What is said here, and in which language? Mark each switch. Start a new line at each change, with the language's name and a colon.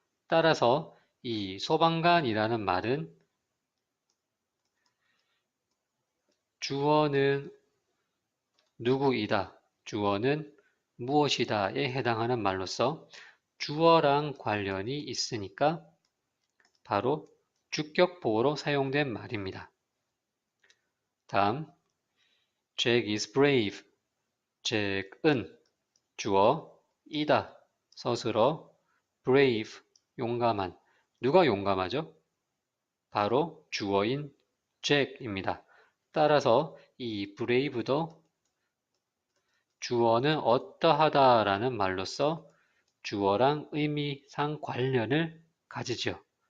Korean: 따라서 이 소방관이라는 말은 주어는 누구이다, 주어는 무엇이다에 해당하는 말로서 주어랑 관련이 있으니까 바로 주격보어로 사용된 말입니다. 다음,
English: Jack is brave.
Korean: 잭은 주어, 이다 서술어, brave 용감한. 누가 용감하죠? 바로 주어인 잭입니다. 따라서 이 brave도 주어는 어떠하다 라는 말로써 주어랑 의미상 관련을 가지죠.